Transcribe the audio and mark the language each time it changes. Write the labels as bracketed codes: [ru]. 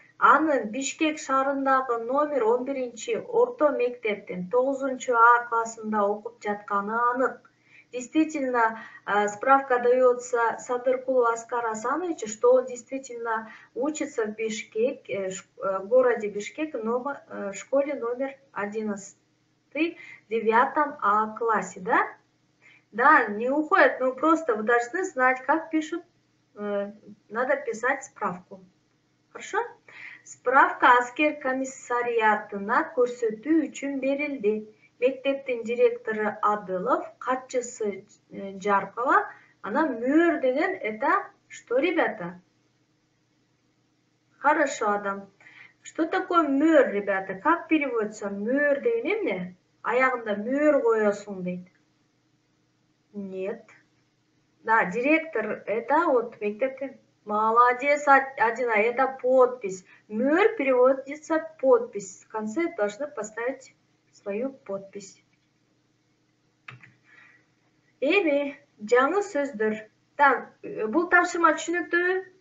[ky] Анын Бишкек шаарындагы номер 11 орто мектептин 9А классында окуп жатканы анык. [ru] Действительно, справка дается Садыркулу Аскару Асановичу, что он действительно учится в Бишкек, в городе Бишкек, в школе номер 11, 9А классе, да? Да, не уходит, но просто вы должны знать, как пишут, надо писать справку. Хорошо? [ky] Справка аскер комиссариатына көрсөтүү үчүн берилди. Мектептин директору Адылов, катчысы Жаркова, она мөр деген, [ru] это что, ребята? Хорошо, Адам. Что такое мөр, ребята? Как переводится? [ky] Мөр деген эмне? Аягында мөр коесуң дейт. [ru] Нет. Да, директор, это вот [ky] мектептин. [ru] Молодец, Адина, это подпись. Мөр переводится подпись. В конце должны поставить свою подпись. [ky] Эми, жаңы сөздөр. Так, бул тапшырма түшүнүктүүбү?